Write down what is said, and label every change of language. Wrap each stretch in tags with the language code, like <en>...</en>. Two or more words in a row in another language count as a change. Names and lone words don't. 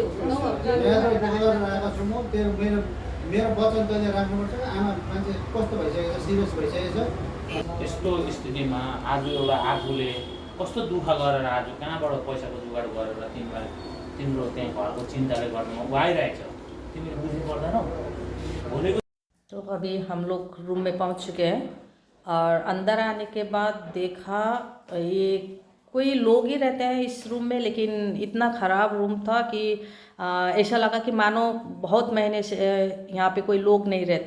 <ne>यहाँ त बिहे गरेर आएको छु म तेरो मेरो मेरो वचन तैँले राख्नुपर्छ आमा मान्छे कस्तो भइसकेको छ सिरियस भइसकेको छ यस्तो स्थितिमा आज एउटा आफूले कस्तो दुःख गरेर आज कहाँबाट पैसाको जुगाड गरेर तिमीलाई तिम्रो त्यहाँ घरको चिन्ताले गर्नुमा ऊ आइरहेको छ तिमीले बुझ्नु पर्दैनौ भोलिको</ne> <hi>तो अभी हम लोग रूम में पहुंच चुके हैं और अंदर आने के बाद देखा ये कोई लोग ही रहते हैं इस रूम में, लेकिन इतना ख़राब रूम था कि ऐसा लगा कि मानो बहुत महीने से यहाँ पे कोई लोग नहीं रहते।</hi>